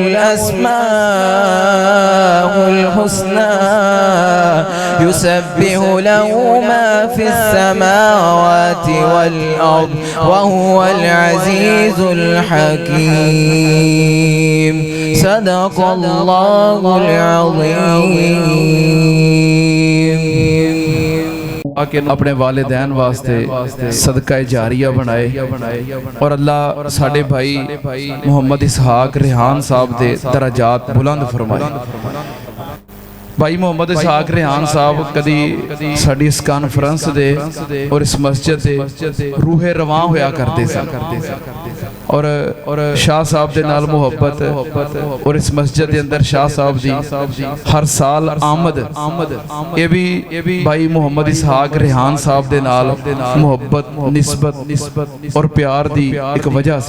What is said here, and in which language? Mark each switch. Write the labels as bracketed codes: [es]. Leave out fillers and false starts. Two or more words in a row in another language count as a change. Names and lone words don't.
[ar] الأسماء الحسنى يسبح له ما في السماوات والأرض وهو العزيز الحكيم صدق الله العظيم। [pa] اپنے والدین واسطے صدقہ جاریہ بنائے اور اللہ ساڈے بھائی محمد اسحاق ریحان صاحب دے درجات بلند فرمائے. بھائی محمد اسحاق ریحان صاحب کدی ساڈی اس کانفرنس دے اور اس مسجد دے روح رواں ہویا کرتے سن اور شاہ صاحب دے نال محبت اور اس مسجد دے اندر شاہ صاحب دی ہر سال آمد یہ بھی بھائی محمد اسحاق ریحان صاحب دے نال محبت نسبت اور پیار دی ایک وجہ سی.